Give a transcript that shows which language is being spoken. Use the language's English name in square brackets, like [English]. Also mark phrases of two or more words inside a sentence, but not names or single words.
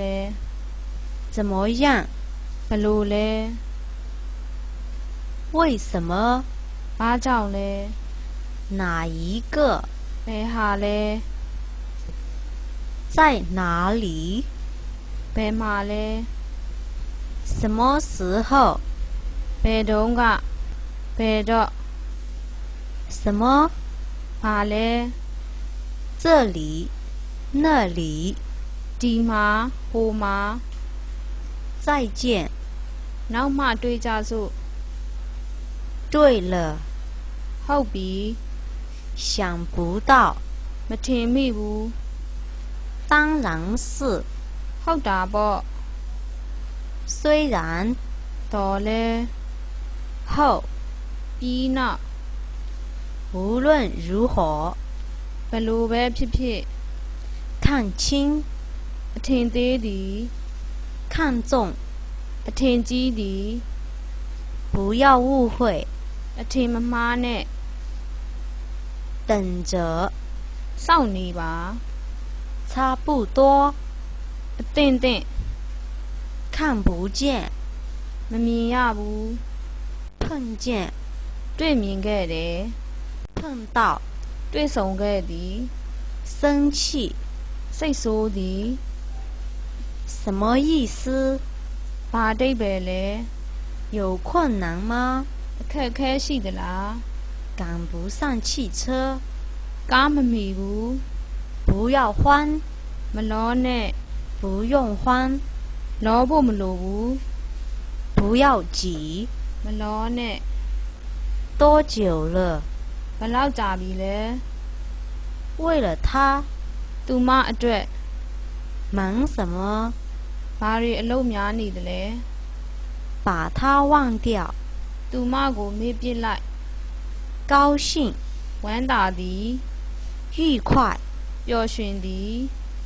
[Chinese] 怎么样？ [Burmese] ဘလို့လဲ [Chinese] 为什么？ [Burmese] ဘာကြောင့်လဲ [Chinese] 哪一个？ [Burmese] ဘယ်ဟာလဲ [Chinese] 在哪里？ [Burmese] ဘယ်မှာလဲ [Chinese] 什么时候？ [Burmese] ဘယ်တုန်းကဘယ်တော့ [Chinese] 什么？ [Burmese] ဘာလဲ [Chinese] 这里那里 [Burmese] ဒီမှာဟိုမှာ [Chinese] 再见 [Burmese] နောက်မှတွေ့ကြစို့ [Chinese] 对了 [Burmese] ဟုတ်ပြီ [Chinese] 想不到 [Burmese] မထင်မိဘူး [Chinese] 当然是 [Burmese] ဟုတ်တာပေါ့ [Chinese] 虽然 [Burmese] တော်လဲ [Chinese] 后 [Burmese] ပြီးနောက် [Chinese] 无论如何 [Burmese] ဘလို့ပဲဖြစ်ဖြစ် [Chinese] 看清 [Burmese] အထင်သေးသည် [Chinese] 看重 [Burmese] အထင်ကြီးသည် [Chinese] 不要误会 [Burmese] အထင်မမှားနဲ့ [Chinese] 等着 [Burmese] စောင့်နေပါ [Chinese] 差不多 [Burmese] အသင့်သင့် [Chinese] 看不见 [Burmese] မမြင်ရဘူး [Chinese] 碰见 [Burmese] တွေ့မြင်ခဲ့တယ် [Chinese] 碰到 [Burmese] တွေ့ဆုံခဲ့သည် [Chinese] 生气 [Burmese] စိတ်ဆိုးသည် [Chinese] 什么意思 [Burmese] ဘာအဓိပ္ပာယ်လဲ [Chinese] 有困难吗 [Burmese] အခက်အခဲရှိသလား [Chinese] 赶不上汽车 [Burmese] ကားမမီဘူး [Chinese] 不要慌 [Burmese] မလောနဲ့ [Chinese] 不用慌 [Burmese] လောဖို့မလိုဘူး [Chinese] 不要急 [Burmese] မလောနဲ့ [Chinese] 多久了 [Burmese] ဘလောက်ကြာပြီလဲ [Chinese] 为了他 [Burmese] သူမအတွက် [Chinese] 忙什么 [Burmese] ဘာတွေအလုပ်များနေသလဲ [Chinese] 把他忘掉 [Burmese] သူမကိုမေ့ပစ်လိုက် [Chinese] 高兴 [Burmese] ဝမ်းသာသည် [Chinese] 愉快 [Burmese] ပျော်ရွှင်သည်